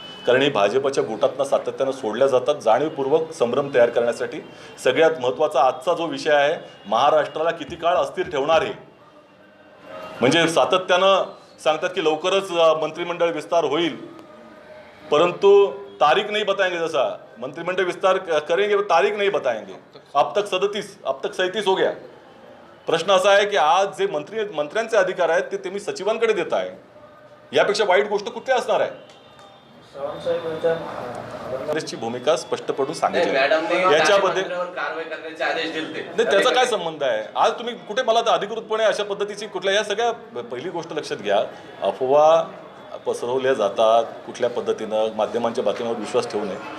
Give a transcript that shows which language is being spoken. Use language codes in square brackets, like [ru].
[mr] कारण हे भाजपच्या गोटातनं सातत्यानं सोडल्या जातात जाणीवपूर्वक संभ्रम तयार करण्यासाठी. सगळ्यात महत्त्वाचा आजचा जो विषय आहे, महाराष्ट्राला किती काळ अस्थिर ठेवणार आहे. म्हणजे सातत्यानं सांगतात की लवकरच मंत्रिमंडळ विस्तार होईल, परंतु तारीख [hi] नहीं बताएंगे. [mr] जसा [hi] मंत्रिमंडळ विस्तार करेंगे तारीख नहीं बताएंगे. अब तक 37 हो गया. [mr] प्रश्न असा आहे की आज जे मंत्र्यांचे अधिकार आहेत ते तुम्ही सचिवांकडे देत आहे. यापेक्षा वाईट गोष्ट कुठे असणार आहे? काँग्रेसची भूमिका स्पष्टपणे सांगितली याच्यामध्ये कारवाई करण्याचे आदेश दिले. नाही, त्याचा काय संबंध आहे? आज तुम्ही कुठे मला अधिकृतपणे अशा पद्धतीची कुठल्या या सगळ्या, पहिली गोष्ट लक्षात घ्या, अफवा पसरवल्या जातात कुठल्या पद्धतीनं, माध्यमांच्या बातम्यांवर विश्वास ठेवू नये.